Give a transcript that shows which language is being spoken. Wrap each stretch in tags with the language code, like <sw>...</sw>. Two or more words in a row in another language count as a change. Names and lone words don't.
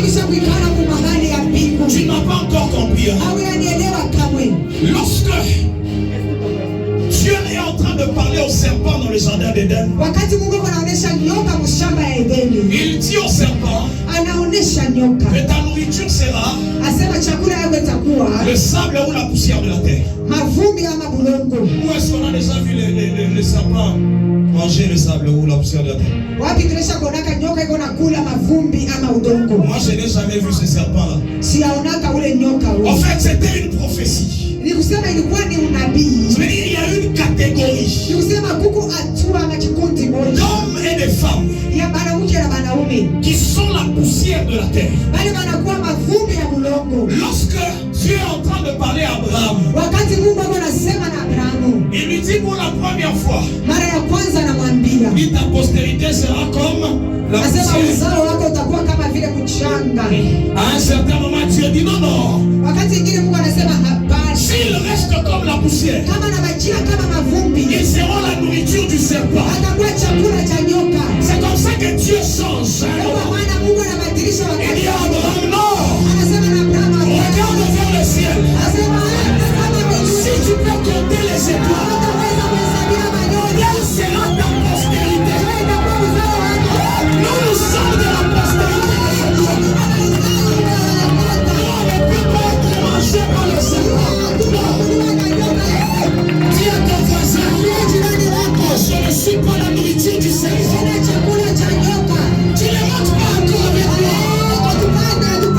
<fr>Tu n'as pas encore compris. Lorsque Dieu est en train de parler au serpent dans le jardin d'Éden, il dit au serpent que ta nourriture sera le sable ou la poussière de la terre. Où est-ce qu'on a déjà vu les serpents manger le sable ou la poussière de la terre? Moi je n'ai jamais vu ce serpent là. En fait c'était une prophétie.</fr> <sw>Ni kusema ilikuwa ni unabii.</sw> <fr>Je veux dire, il y a une catégorie</fr> <sw>Ni kusema kuko hatua na kikundi moja</sw> <fr>d'hommes et de femmes</fr> <sw>ya wanawake na wanaume</sw> <fr>qui sont la poussière de la terre.</fr> <sw>bali wanakuwa mavumbi ya mulongo.</sw> <fr>Lorsque Dieu est en train de parler à Abraham,</fr> <sw>Wakati Mungu anasema na Abrahamu,</sw> <fr>il lui dit pour la première fois,</fr> <sw>mara ya kwanza anamwambia,</sw> <fr>ta postérité sera comme la</fr> <sw>anasema</sw> <fr>poussière.</fr> <sw>uzao wako utakuwa kama vile mchanga.</sw> <fr>À un certain moment, Dieu dit non, non.</fr> <sw>Wakati mwingine Mungu anasema hapana.</sw> <fr>S'il reste comme la poussière,</fr> <sw>Kama anabajia kama mavumbi,</sw> <fr>ils seront la nourriture du serpent.</fr> <sw>atakuwa chakula cha nyoka.</sw> <fr>C'est comme ça que Dieu change.</fr> <sw>Kwa maana Mungu anabadilisha</sw> <fr>Il</fr> <sw>wakati.</sw> <fr>dit à Abraham, non,</fr> <sw>Anasema na Abrahamu,</sw> <fr>regarde vers le ciel.</fr> <sw>anasema kama</sw> <fr>Si tu peux compter les étoiles,</fr> <sw>unaweza kuhesabia manyota,</sw> <fr>quelle sera ta postérité?</fr> <sw>itakuwa uzao wako.</sw> <fr>Nous sommes de la postérité des étoiles. On ne peut pas être mangé par le serpent. Dis à ton voisin, je ne suis pas la nourriture du serpent. Tu ne montes pas encore avec moi.</fr>